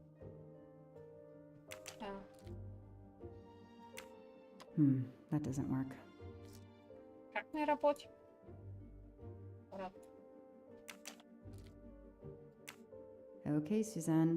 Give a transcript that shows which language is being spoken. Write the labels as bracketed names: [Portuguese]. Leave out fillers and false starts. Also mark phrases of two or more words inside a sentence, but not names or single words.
[English] That doesn't work. [Bulgarian] Как не работи? [English] Okay, Suzanne.